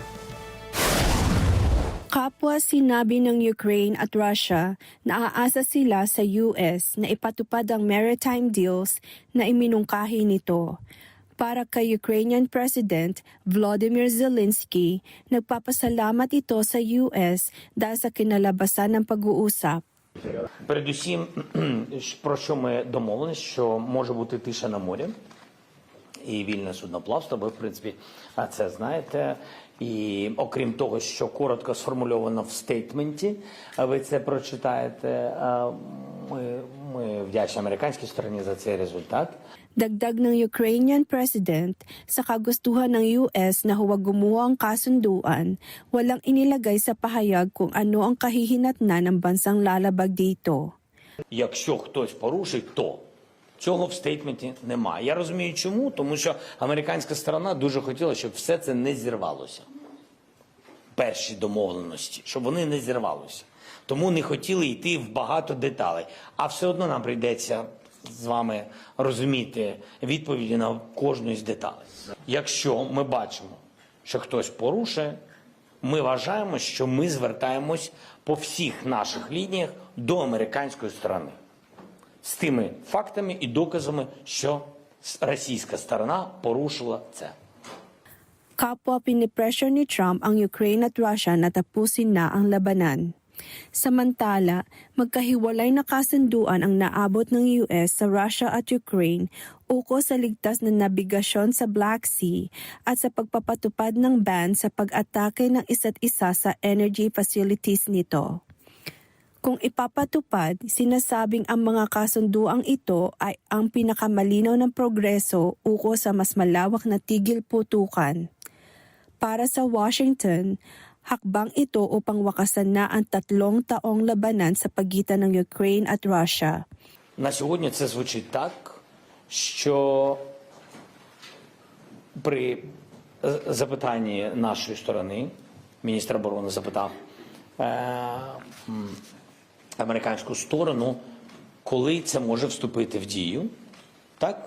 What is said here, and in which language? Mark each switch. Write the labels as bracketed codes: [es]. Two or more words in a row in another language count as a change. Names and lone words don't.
[tl] Kapwa sinabi ng Ukraine at Russia na aasa sila sa US na ipatupad ang maritime deals na iminungkahi nito. Para kay [en] Ukrainian President [tl] Volodymyr Zelensky, nagpapasalamat ito sa US dahil sa kinalabasan ng пag-уусап. [uk] Передусім, про що ми домовились, що може бути тиша на морі і вільне судноплавство, ви, в принципі, це знаєте. І окрім того, що коротко сформульовано в стейтменті, ви це прочитаєте, ми вдячні американській стороні за цей результат. [tl] Dagdag ng [en] Ukrainian President, [tl] sa kagustuhan ng US na huwag gumawa ang kasunduan, walang inilagay sa pahayag kung ano ang kahihinatnan ng bansang lalabag dito. [uk] Якщо хтось порушить, то цього в стейтменті немає. Я розумію чому, тому що американська сторона дуже хотіла, щоб все це не зірвалося. Перші домовленості, щоб вони не зірвалося. Тому не хотіли йти в багато деталей. А все одно нам прийдеться з вами розуміти відповіді на кожну з деталей. Якщо ми бачимо, що хтось порушує, ми вважаємо, що ми звертаємось по всіх наших лініях до американської сторони. З тими фактами і доказами, що російська сторона порушила це. [tl] Kapwa pinipressure ni Trump ang Ukraine at Russia na tapusin na ang labanan. Samantala, magkahiwalay na kasunduan ang naabot ng US sa Russia at Ukraine ukol sa ligtas na nabigasyon sa Black Sea at sa pagpapatupad ng ban sa pag-atake ng isa't isa sa [en] energy facilities [tl] nito. Kung ipapatupad, sinasabing ang mga kasunduang ito ay ang pinakamalinaw ng progreso ukol sa mas malawak na tigil putukan. Para sa Washington, hakbang ito upang wakasan na ang 3 taong labanan sa pagitan ng Ukraine at Russia. [uk] На сьогодні це звучить так, що при запитанні нашої сторони, міністр оборони запитав американську сторону, коли це може вступити в дію, так?